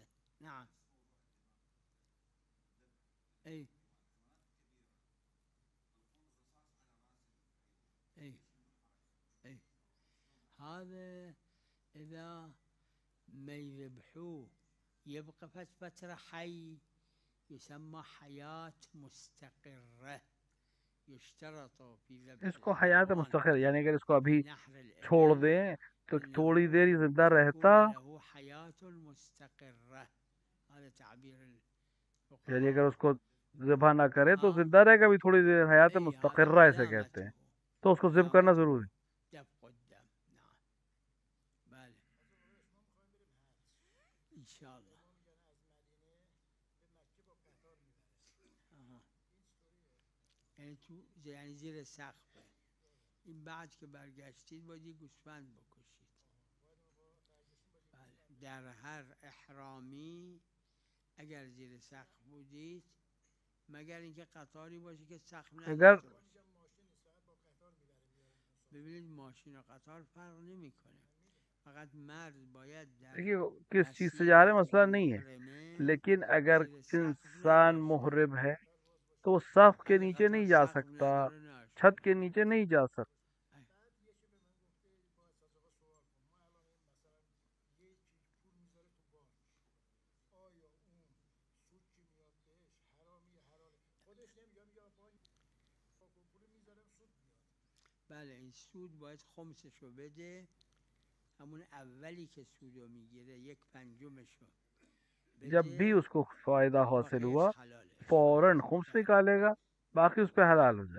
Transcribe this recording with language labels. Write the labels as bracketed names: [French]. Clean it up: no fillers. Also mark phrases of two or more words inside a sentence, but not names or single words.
[Arabic] نعم اي اي اي هذا اذا ما يذبحوه يبقى فترة حي يسمى حياة مستقرة. يشترط في ذبح [Urdu] اس کو [Arabic] حیات مستقر، [Urdu] یعنی اگر اس کو ابھی چھوڑ دیں تو تھوڑی دیر زندہ رہتا، [Arabic] حیات مستقرة. هذا تعبير [Urdu] یعنی اگر اس کو ذبح نہ کرے تو زندہ رہے گا بھی تھوڑی دیر، [Arabic] حیات مستقرہ [Urdu] اسے کہتے ہیں. تو اس کو ذبح کرنا ضروری ہے. [Arabic] ان شاء الله [Persian] یعنی تو یعنی زیر سقفه. این بعد که برگشتید باید یه گوسفند بکشید. بله. در هر احرامی اگر زیر سقف بودید، مگر اینکه قطاری باشه که سقف اگر نداشته باشه. ببینید ماشین و قطار فرق نمیکنه، فقط مرد باید در [Urdu] دیکھیے کس چیز سے [Persian] مسیر [Urdu] جا رہے ہیں [Persian] که [Urdu] مسئلہ نہیں ہے، [Persian] محرمه [Urdu] لیکن اگر [Persian] زیر سقف انسان نباشه. [Urdu] محرم ہے تو وہ سقف کے [Persian] اگه [Urdu] نیچے [Persian] قطار [Urdu] نہیں جا [Persian] سقف [Urdu] سکتا، [Persian] نداره نباشه. [Urdu] چھت کے نیچے نہیں جا سکتا. [Persian] بله این سود باید خمسشو بده، همون اولی که سودو میگیره 1/5 [Urdu] جب بھی [Persian] بده [Urdu] اس کو فائدہ [Persian] و [Urdu] حاصل [Persian] بقیهش [Urdu] ہوا [Persian] حلاله. [Urdu] فوراً خمس [Persian] بله [Urdu] نکالے گا، باقی اس پہ حلال ہو جائے.